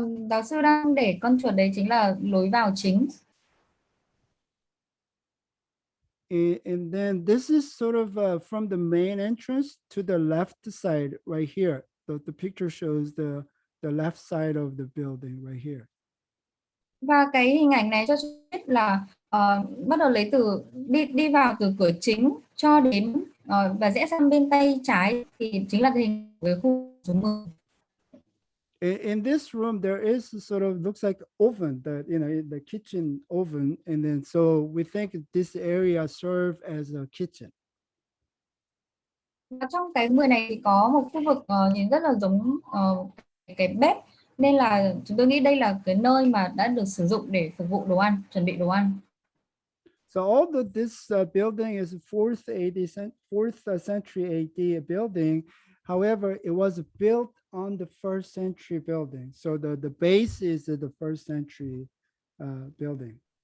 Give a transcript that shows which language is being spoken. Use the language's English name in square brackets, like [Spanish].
[Vietnamese] Giáo sư đang để con chuột đấy chính là lối vào chính. [English] And then this is sort of from the main entrance to the left side right here. The picture shows the left side of the building right here. [Vietnamese] Và cái hình ảnh này cho biết là bắt đầu lấy từ đi vào từ cửa chính cho đến và rẽ sang bên tay trái thì chính là cái hình của khu số 10. [English] In this room, there is sort of looks like oven, the kitchen oven, and then so we think this area serve as a kitchen. [Vietnamese] Và trong cái 10 này thì có một khu vực nhìn rất là giống cái bếp, nên là chúng tôi nghĩ đây là cái nơi mà đã được sử dụng để phục vụ đồ ăn, chuẩn bị đồ ăn. [English] So although this building is 4th century AD building, however, it was built on the 1st century building. So the base is the 1st century building.